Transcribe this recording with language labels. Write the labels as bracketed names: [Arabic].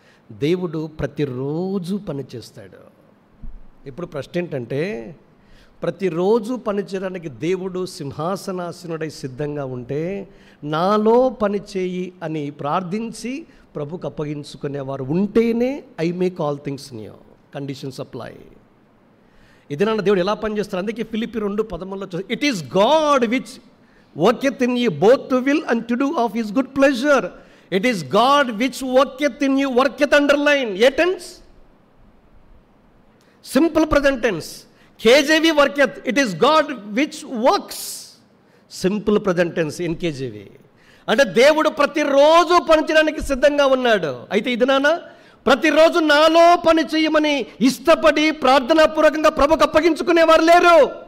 [Telugu] దేవుడు ప్రతిరోజు పని చేస్తాడు. ఇప్పుడు ప్రశ్న ఏంటంటే, ప్రతిరోజు పని చేయడానికి దేవుడు సింహాసనాసనుడై సిద్ధంగా ఉంటే నాలో పని చేయి అని ప్రార్థించి ప్రభుకు అప్పగించుకునేవారు ఉంటేనే I make all things new. Conditions apply. ఇది నన్ను దేవుడు ఎలా పనిచేస్తారు? అందుకే Philippi 2:13 it is God which వర్కెత్ in you both to will and to do of his good pleasure. [English] It is God which worketh in you. Worketh underline. ఏ tense? Simple present tense. KJV worketh. It is God which works. Simple present tense in KJV. [Telugu] అంటే దేవుడు ప్రతిరోజు పనిచేయడానికి సిద్ధంగా ఉన్నాడు. అయితే ఇది నాన్న ప్రతిరోజు నాలో పని చేయమని ఇష్టపడి ప్రార్థనాపూర్వకంగా ప్రభుకు అప్పగించుకునేవారు లేరు.